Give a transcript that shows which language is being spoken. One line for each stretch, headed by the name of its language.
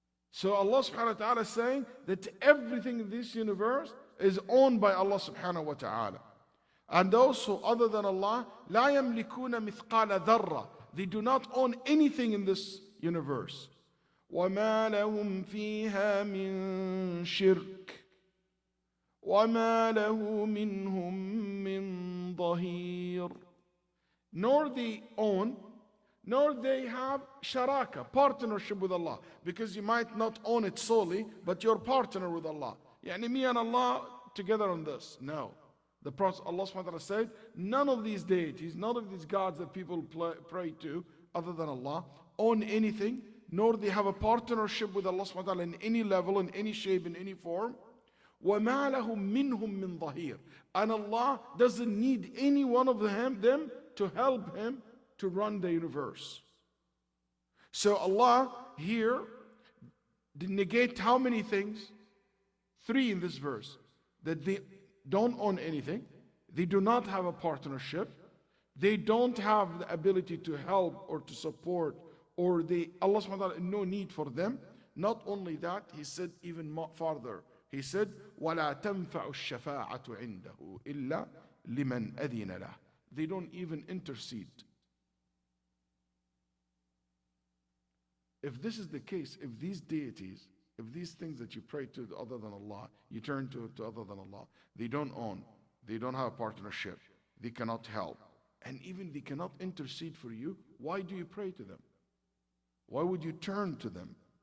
English: So Allah subhanahu wa ta'ala is saying that everything in this universe is owned by Allah subhanahu wa ta'ala. And those who other than Allah,
Arabic: لا يملكون مثقال ذرة.
English: They do not own anything in this universe.
Arabic: وما لهم فيها من شرك وما له منهم من ظهير.
English: Nor they own, nor they have sharaka, partnership with Allah. Because you might not own it solely, but you're partner with Allah. Yani me and Allah together on this. No. The Prophet Allah subhanahu wa ta'ala said, none of these deities, none of these gods that people pray to other than Allah own anything, nor they have a partnership with Allah subhanahu wa ta'ala in any level, in any shape, in any form.
Arabic: وَمَا لَهُم مِّنْهُم مِّن ظَهِيرٍ.
English: And Allah doesn't need any one of them to help Him to run the universe. So Allah here did negate how many things? 3 in this verse. That they don't own anything, they do not have a partnership, they don't have the ability to help or to support, or Allah subhanahu wa ta'ala no need for them. Not only that, He said even more farther. He said,
Arabic: وَلَا تَنْفَعُ الشَّفَاعَةُ عِنْدَهُ إِلَّا لِمَنْ أَذِنَ لَهُ.
English: They don't even intercede. If this is the case, if these deities, if these things that you pray to other than Allah, you turn to other than Allah, they don't own, they don't have a partnership, they cannot help, and even they cannot intercede for you, why do you pray to them? Why would you turn to them?